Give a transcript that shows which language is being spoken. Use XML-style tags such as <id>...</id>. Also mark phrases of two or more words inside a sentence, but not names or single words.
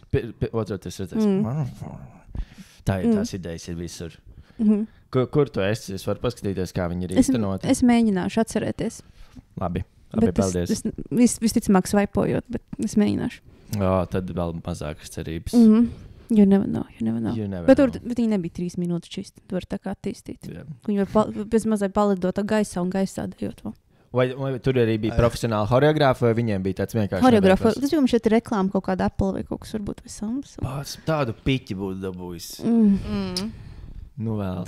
<lv>Otru es redzēju. Tā ir tās idejas ir visur. Kur tu esi? Es varu paskatīties, kā viņi ir īstenoti. Es mēģināšu atcerēties. Labi, paldies. Visticamāk svaipojot, bet es mēģināšu. Jā, tad vēl mazākas cerības.</lv> <en>You never know.</en> <lv>Bet viņi nebija 3 minūtes čisti. Tu vari tā kā attīstīt. Yeah. Viņi var bez mazai palidot gaisā un gaisā dejot vēl. Vai tur arī bija profesionāli horeogrāfi, vai viņiem bija tāds vienkārši? Horeogrāfi. Tas bija šeit reklāma kaut kāda Apple vai kaut kas varbūt vai Samsung. Tādu piķi būtu dabūjis. Nu vēls.</lv>